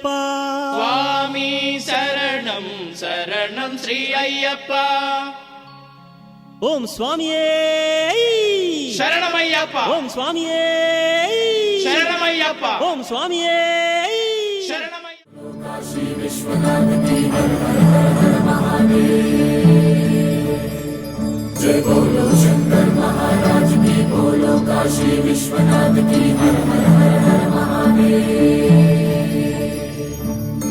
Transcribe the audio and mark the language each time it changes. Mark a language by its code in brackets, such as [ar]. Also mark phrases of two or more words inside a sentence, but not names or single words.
[te] స్వామి శరణం శరణం శ్రీ అయ్యప్ప. ఓం స్వామియే శరణమయ్యప్ప. ఓం స్వామియే శరణమయ్యప్ప. ఓం స్వామియే శరణమయ్యప్ప. [hi] काशी विश्वनाथ की हर हर हर हर महादेव। जय बोलो शंकर महाराज की, बोलो काशी विश्वनाथ की हर हर हर हर महादेव।